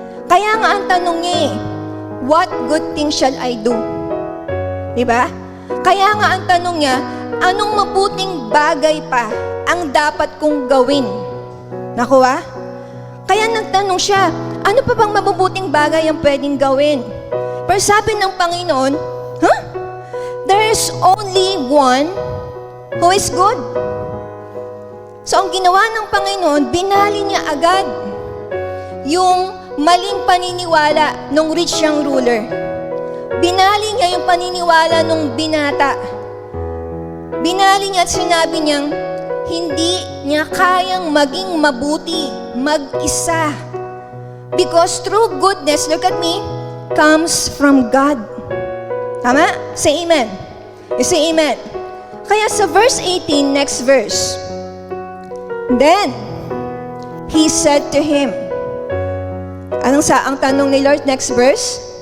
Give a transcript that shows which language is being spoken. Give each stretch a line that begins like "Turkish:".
Filipino: Kaya nga ang tanong niya
English: what good thing shall I do?
Filipino: Diba? Kaya nga ang tanong niya, anong mabuting bagay pa ang dapat kong gawin? Nakuha? Kaya nagtanong siya, ano pa bang mabubuting bagay ang pwedeng gawin? Pero sabi ng Panginoon,
English: there is only one who is good.
Filipino: So ang ginawa ng Panginoon, binali niya agad yung maling paniniwala ng rich young ruler. Binali niya yung paniniwala ng binata. Binali niya at sinabi niyang, hindi niya kayang maging mabuti mag-isa.
English: Because true goodness, look at me, comes from God.
Filipino: Tama?
English: Say amen. You say amen.
Filipino: Kaya sa
English: verse 18, next verse. Then, he said to him,
Filipino: ang tanong ni
English: Lord, next verse?